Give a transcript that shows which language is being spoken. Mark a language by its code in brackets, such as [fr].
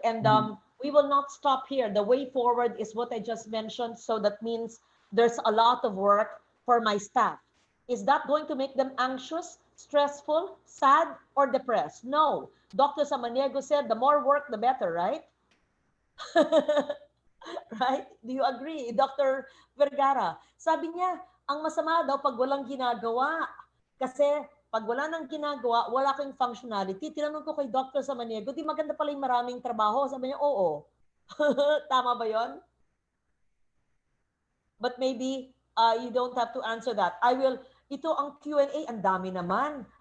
[en] And we will not stop here. The way forward is what I just mentioned. So that means there's a lot of work for my staff. Is that going to make them anxious, stressful, sad, or depressed? No. Dr. Samaniego said the more work, the better, right? Right? Do you agree, Dr. Vergara? [tl] Sabi niya, ang masama daw pag walang ginagawa. Kasi pag wala nang ginagawa, wala kang functionality. Tinanong ko kay Dr. Samaniego, di maganda pala yung maraming trabaho. Sabi niya, oo. Tama ba yon? [en] But maybe you don't have to answer that. I will, [tl] ito ang Q&A, ang dami naman.